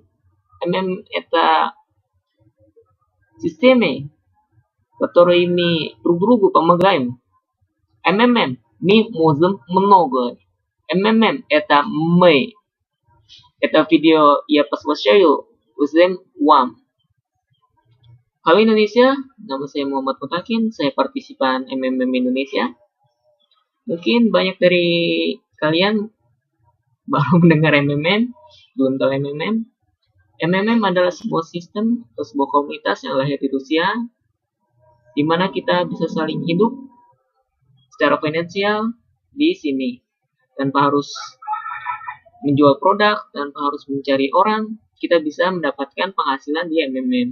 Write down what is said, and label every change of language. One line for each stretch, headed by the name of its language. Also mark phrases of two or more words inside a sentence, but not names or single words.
Russian: МММ это системы, которые мы друг другу помогаем. МММ мы можем многое. МММ это мы. Это видео я посвящаю всем вам.
Indonesian: Halo Indonesia, nama saya Muhammad Mutakin, saya partisipan MMM Indonesia. Mungkin banyak dari kalian baru mendengar MMM, belum tahu MMM. MMM adalah sebuah sistem atau sebuah komunitas yang lahir di Rusia, di mana kita bisa saling hidup secara finansial di sini, tanpa harus menjual produk, tanpa harus mencari orang, kita bisa mendapatkan penghasilan di MMM.